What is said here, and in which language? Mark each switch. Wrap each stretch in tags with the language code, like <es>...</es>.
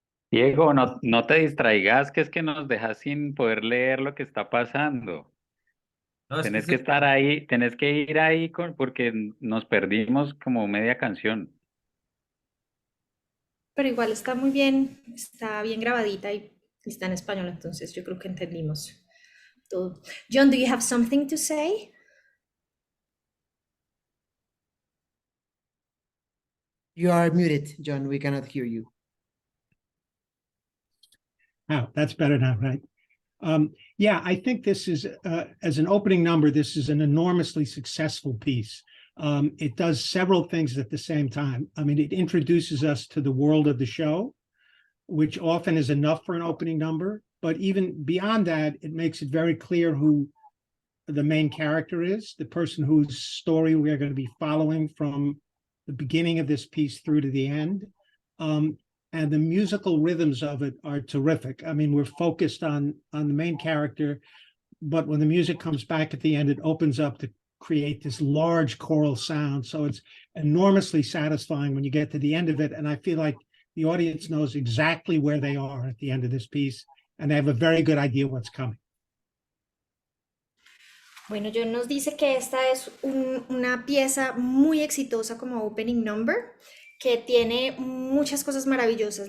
<es>Diego, no te distraigas, que es que nos dejas sin poder leer lo que está pasando. No, es que Tenés que estar ahí, tenés que ir ahí porque nos perdimos como media canción. Pero igual está muy bien, está bien grabadita y está en español, entonces yo creo que entendimos todo.</es> <en>John, do you have something to say? You are muted, John. We cannot hear you. Oh, that's better now, right? Yeah, I think this is, as an opening number, this is an enormously successful piece. It does several things at the same time. I mean, it introduces us to the world of the show, which often is enough for an opening number. But even beyond that, it makes it very clear who the main character is, the person whose story we're going to be following from the beginning of this piece through to the end. And the musical rhythms of it are terrific. I mean, we're focused on the main character, but when the music comes back at the end, it opens up to create this large choral sound. So it's enormously satisfying when you get to the end of it. And I feel like the audience knows exactly where they are at the end of this piece, and they have a very good idea what's coming.</en> <es>Bueno, John nos dice que esta es una pieza muy exitosa como opening number, que tiene muchas cosas maravillosas.</es>